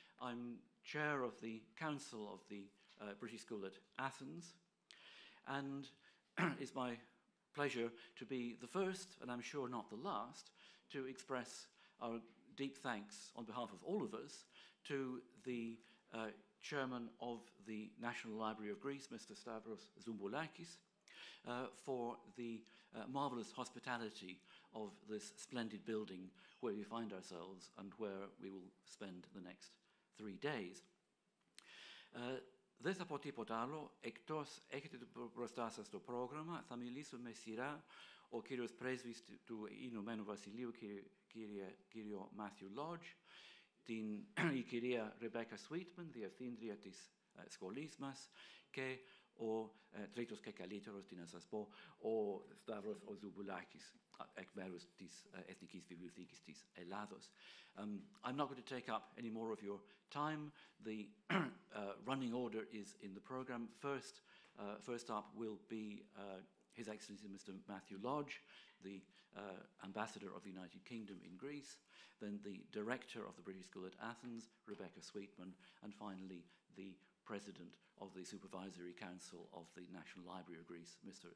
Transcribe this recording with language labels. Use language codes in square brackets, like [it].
[en] I'm chair of the Council of the British School at Athens, and it's my pleasure to be the first, and I'm sure not the last, to express our deep thanks on behalf of all of us to the chairman of the National Library of Greece, Mr. Stavros Zumboulakis, for the marvellous hospitality of this splendid building where we find ourselves and where we will spend the next 3 days. [el] Δεν θα πω τίποτα άλλο, εκτός έχετε μπροστά σας το πρόγραμμα. Θα μιλήσω με σειρά ο κύριος Πρέσβης του Ηνωμένου Βασιλείου, κύριο Μάθιου Λότζ, η κυρία Ρεμπέκα Sweetman, Διευθύντρια της Σχολής μας, και ο τρίτος και καλύτερος, τι να σας πω, ο Σταύρος ο Ζουμπουλάκης, εκ μέρους της Εθνικής Βιβλιοθήκης της Ελλάδος. [en] I'm not going to take up any more of your time. The running order is in the program. First up will be His Excellency Mr. Matthew Lodge, the Ambassador of the United Kingdom in Greece, then the Director of the British School at Athens, Rebecca Sweetman, and finally the President of the Supervisory Council of the National Library of Greece, Mr.